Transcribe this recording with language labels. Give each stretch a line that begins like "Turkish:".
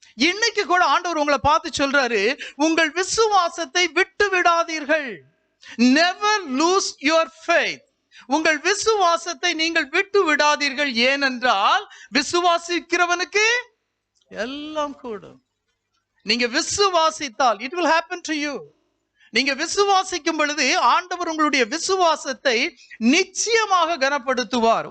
Tamil: இன்னைக்கு கூட ஆண்டவர் உங்களை பார்த்து சொல்றாரு, உங்கள் விசுவாசத்தை விட்டு விடாதீர்கள்.
English: Never lose your faith.
Tamil: உங்கள் விசுவாசத்தை நீங்கள் விட்டு விடாதீர்கள். ஏனென்றால் விசுவாசிக்கிறவனுக்கு எல்லாம் கூடும். நீங்க விசுவாசித்தால்
English: it will happen to you.
Tamil: நீங்க விசுவாசிக்கும் பொழுது ஆண்டவர் உங்களுடைய விசுவாசத்தை நிச்சயமாக கனப்படுத்துவார்.